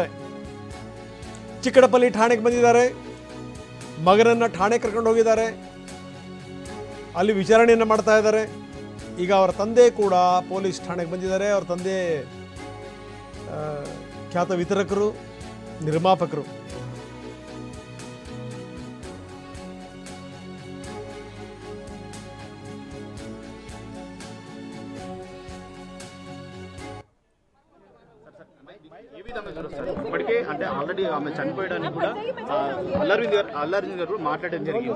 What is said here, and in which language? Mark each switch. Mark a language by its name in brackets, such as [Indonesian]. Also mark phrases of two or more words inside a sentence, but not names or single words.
[Kannada] ಚಿಕ್ಕಡಪಲ್ಲಿ ಠಾಣೆಗೆ ಬಂದಿದ್ದಾರೆ. ಮಗನನ್ನು ಠಾಣೆ ಕರ್ಕೊಂಡು ಹೋಗಿದ್ದಾರೆ. ಅಲ್ಲಿ ವಿಚಾರಣೆಯನ್ನು ಮಾಡ್ತಾ ಇದ್ದಾರೆ. ಈಗ ಅವರ ತಂದೆ ಕೂಡ ಪೊಲೀಸ್ ಠಾಣೆಗೆ ಬಂದಿದ್ದಾರೆ. ಅವರ ತಂದೆ ಖ್ಯಾತ ವಿತರಕರು, ನಿರ್ಮಾಪಕರು. [Telugu] ఇప్పటికే అంటే ఆల్రెడీ ఆమె చనిపోయడానికి కూడా అల్లర్జున్ గారు మాట్లాడడం జరిగింది.